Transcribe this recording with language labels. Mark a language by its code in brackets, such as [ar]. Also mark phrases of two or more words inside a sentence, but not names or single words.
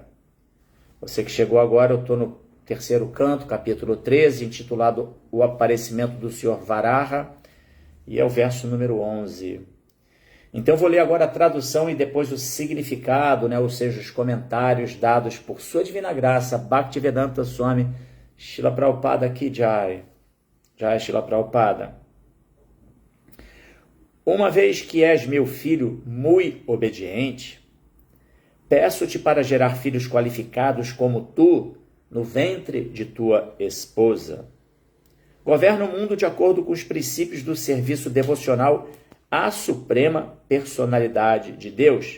[pt] Você que chegou agora, eu estou no terceiro canto, capítulo 13, intitulado O Aparecimento do Senhor Varaha, e é o verso número 11. Então eu vou ler agora a tradução e depois o significado, ou seja, os comentários dados por sua divina graça, Bhaktivedanta Swami Srila Prabhupada [hi] की जय. [pt] Jai Srila Prabhupada. uma vez que és meu filho muito obediente, peço-te para gerar filhos qualificados como tu no ventre de tua esposa. Governa o mundo de acordo com os princípios do serviço devocional à suprema personalidade de Deus.